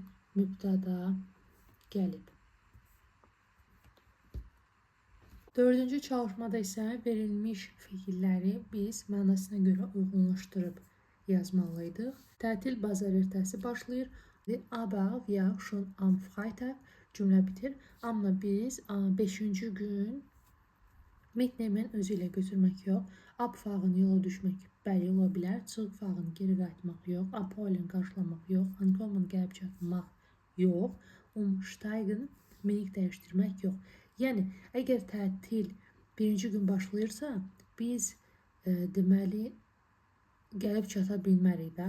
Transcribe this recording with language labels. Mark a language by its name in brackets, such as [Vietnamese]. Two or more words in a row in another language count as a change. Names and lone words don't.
[Azerbaijani] Mübtəda gəlib. Dördüncü çalışmada isə verilmiş fiilləri biz mənasına görə uyğunlaşdırıb yazmalıydıq. Tətil bazar ertəsi başlayır. [German] Aber wir schon am Freitag [Azerbaijani] cümlə bitir. Amma biz 5-ci gün mitnehmen özü ilə götürmək yox. Abfahren yola düşmək bəli ola bilər. Zurückfahren geri qayıtmaq yox. Abholen qarşılamaq yox. Ankommen gəlib çatmaq yox. Umsteigen minik dəyişdirmək yox. Yəni, əgər tətil birinci gün başlayırsa, biz deməli gəlib çata bilmərik də.